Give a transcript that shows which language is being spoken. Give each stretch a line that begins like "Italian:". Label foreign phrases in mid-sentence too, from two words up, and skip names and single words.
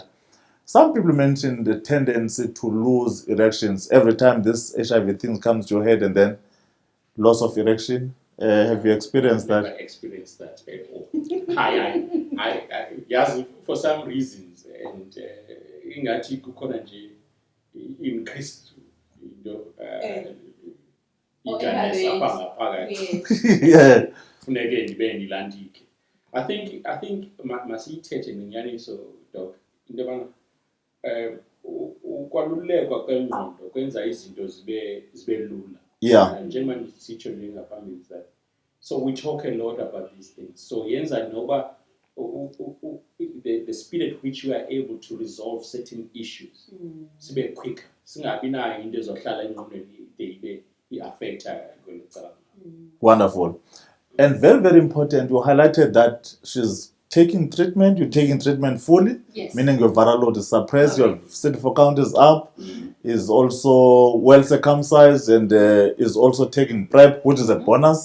English: Some people mention the tendency to lose erections every time this HIV thing comes to your head and then loss of erection. Have you experienced that? I've never experienced that at all. I yes, for some reasons, and
Xhosa: ingathi kukhona nje
English: increased
Xhosa: igazi apha ngaphakathi.
English: Yeah.
Xhosa: Funeke ndibe ndilandike.
English: I think
Xhosa: masiyithethe ngenyaniso doc into yobana ukwalulekwa kwengqondo kwenza izinto zibe lula.
English: Yeah.
Xhosa: Njengoba ndisitsho nje ngaphambili
English: that so we talk a lot about these things. So
Xhosa: yenza noba
English: the speed at which you are able to resolve certain issues sibe quicker.
Xhosa: Singabi nayo into ezohlala engqondweni ibe i-affecta kwelo.
English: Wonderful. And very, very important, you highlighted that she's taking treatment, you're taking treatment fully, Yes. meaning your viral load is suppressed, your CD4 count is up, is also well circumcised, and is also taking PrEP, which is a bonus.